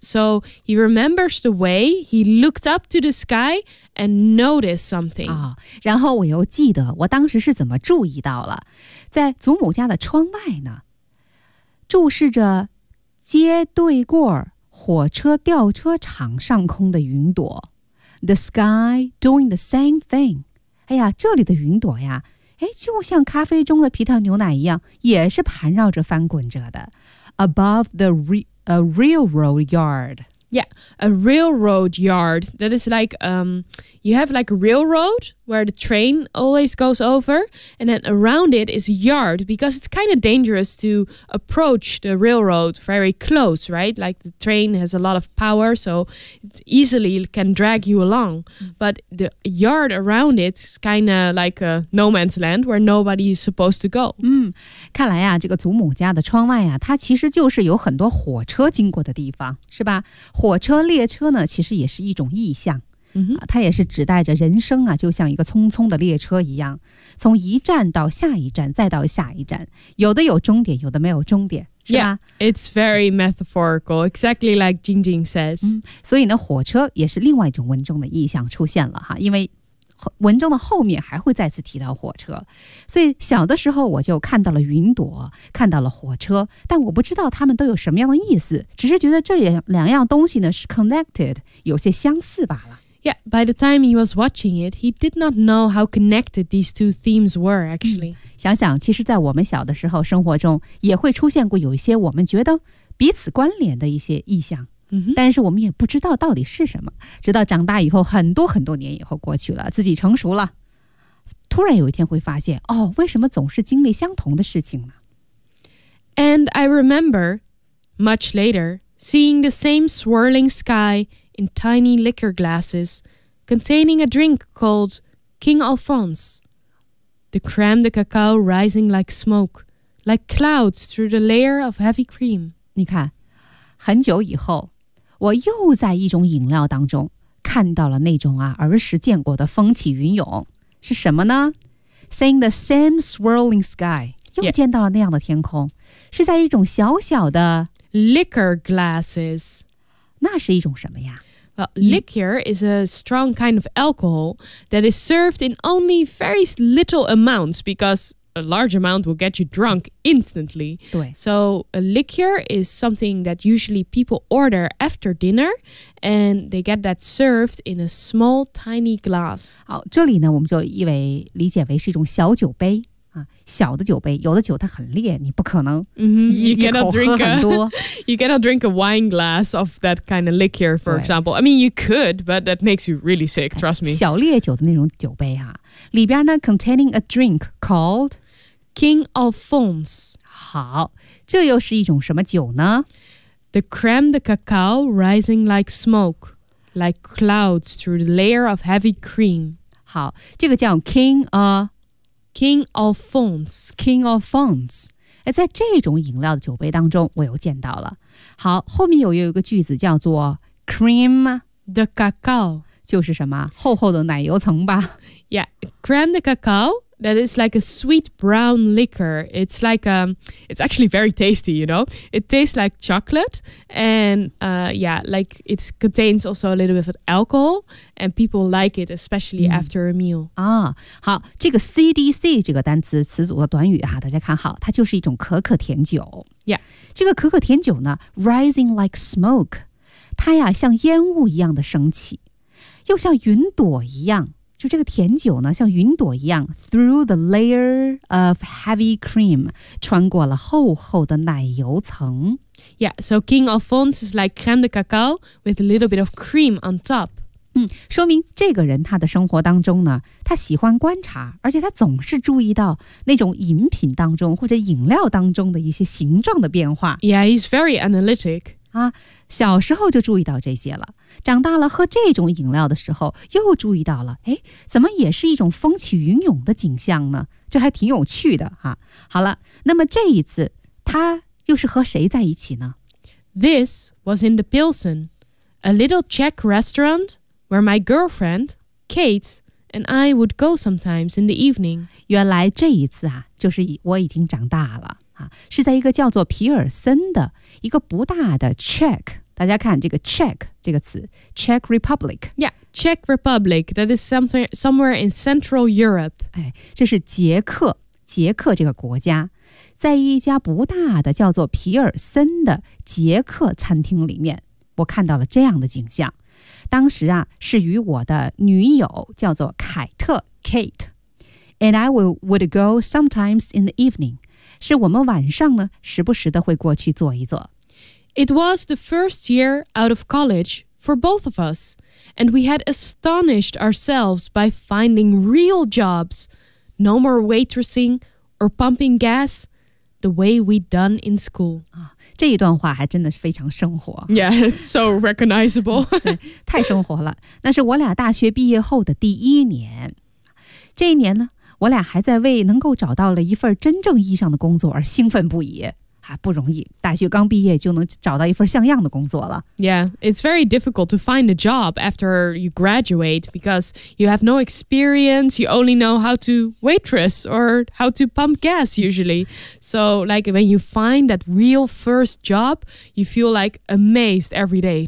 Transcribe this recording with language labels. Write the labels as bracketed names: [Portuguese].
[English] So he remembers the way he looked up to the sky and noticed something.、 [Chinese] 哦、然后我又记得我当时是怎么注意到了。在祖母家的窗外呢，注视着街对过火车吊车场上空的云朵。 [English] The sky doing the same thing. [Chinese] 哎呀，这里的云朵呀，哎，就像咖啡中的皮特牛奶一样，也是盘绕着翻滚着的。 [English] Above the railroad yard. Yeah, a railroad yard. That is like, you have like a railroad where the train always goes over. And then around it is a yard because it's kind of dangerous to approach the railroad very close, right? Like the train has a lot of power, so it easily can drag you along. But the yard around it is kind of like a no man's land where nobody is supposed to go. [Chinese] 看来啊，这个祖母家的窗外啊，它其实就是有很多火车经过的地方，是吧？火车、列车呢，其实也是一种意象。 Mm-hmm. 啊、它也是指代着人生啊，就像一个匆匆的列车一样，从一站到下一站，再到下一站，有的有终点，有的没有终点，是吧 [English] ？Yeah, it's very metaphorical, exactly like Jingjing says.、 [Chinese] 嗯、所以呢，火车也是另外一种文中的意象出现了哈，因为文中的后面还会再次提到火车，所以小的时候我就看到了云朵，看到了火车，但我不知道他们都有什么样的意思，只是觉得这两样东西呢是 connected, 有些相似罢了。 [English] Yeah, by the time he was watching it, he did not know how connected these two themes were, actually.、 [Chinese] 嗯、想想其实在我们小的时候生活中也会出现过有一些我们觉得彼此关联的一些意象、 mm-hmm. 但是我们也不知道到底是什么，直到长大以后很多很多年以后过去了，自己成熟了，突然有一天会发现，哦，为什么总是经历相同的事情呢？ [English] And I remember, much later, seeing the same swirling skyIn tiny liquor glasses containing a drink called King Alphonse. The crème de cacao rising like smoke, like clouds through the layer of heavy cream. [Chinese] 你看，很久以后，我又在一种饮料当中看到了那种啊儿时见过的风起云涌，是什么呢？ [English] Seeing the same swirling sky, [Chinese] 又见到了那样的天空、 [English] yeah. [Chinese] 是在一种小小的 [English] liquor glasses. [Chinese] 那是一种什么呀 [English] well, liquor is a strong kind of alcohol that is served in only very little amounts because a large amount will get you drunk instantly. [Chinese] 对. [English] So a liqueur is something that usually people order after dinner, and they get that served in a small, tiny glass. [Chinese] 好，这里呢，我们就以为理解为是一种小酒杯。小的酒杯，有的酒它很烈，你不可能一口喝很多。 [English] You cannot drink a wine glass of that kind of liqueur, for example. I mean, you could, but that makes you really sick, trust me. [Chinese] 小烈酒的那种酒杯啊，里边呢 [English] containing a drink called King Alphonse. [Chinese] 好，这又是一种什么酒呢？ [English] The crème de cacao rising like smoke, like clouds through the layer of heavy cream. [Chinese] 好，这个叫 King of... [English] King Alphonse. King Alphonse. [Chinese] 在这种饮料的酒杯当中我又见到了。好，后面又有一个句子叫做 Cream [English] de cacao. [Chinese] 就是什么厚厚的奶油层吧。 [English] Yeah, Cream de cacao, that is like a sweet brown liquor. It's like, it's actually very tasty, you know. It tastes like chocolate. And yeah, like it contains also a little bit of alcohol. And people like it, especially after a meal. [Chinese] 啊，好，这个 CDC 这个单词词组的短语啊，大家看好，它就是一种可可甜酒。 [English] Yeah. [Chinese] 这个可可甜酒呢 [English] rising like smoke. [Chinese] 它呀像烟雾一样的升起，又像云朵一样。就这个甜酒呢像云朵一样 [English] through the layer of heavy cream, [Chinese] 穿过了厚厚的奶油层。 [English] Yeah, so King Alphonse is like crème de cacao with a little bit of cream on top. [Chinese] 说明这个人他的生活当中呢他喜欢观察，而且他总是注意到那种饮品当中或者饮料当中的一些形状的变化。 [English] Yeah, he's very analytic. [Chinese] 小时候就注意到这些了，长大了喝这种饮料的时候又注意到了，哎，怎么也是一种风起云涌的景象呢？这还挺有趣的啊。好了，那么这一次他又是和谁在一起呢？ [English] This was in the Pilsen, a little Czech restaurant where my girlfriend, Kate, and I would go sometimes in the evening. [Chinese] 原来这一次啊，就是我已经长大了。是在一个叫做皮尔森的一个不大的 Czech, 大家看这个 Czech 这个词 Czech Republic. [English] Yeah, Czech Republic, that is somewhere in Central Europe. [Chinese] 哎，这是捷克这个国家，在一家不大的叫做皮尔森的捷克餐厅里面，我看到了这样的景象。当时啊，是与我的女友叫做凯特 Kate, [English] and I would go sometimes in the evening. [Chinese] 是我们晚上呢时不时的会过去坐一坐。 [English] It was the first year out of college for both of us, and we had astonished ourselves by finding real jobs, no more waitressing or pumping gas the way we'd done in school. [Chinese] 这一段话还真的是非常生活。 [English] Yeah, it's so recognizable. [Chinese] 太生活了。那是我俩大学毕业后的第一年。这一年呢我俩还在为能够找到了一份真正意义上的工作而兴奋不已，还不容易，大学刚毕业就能找到一份像样的工作了。 [English] Yeah, it's very difficult to find a job after you graduate because you have no experience, you only know how to waitress or how to pump gas usually. So like when you find that real first job, you feel like amazed every day.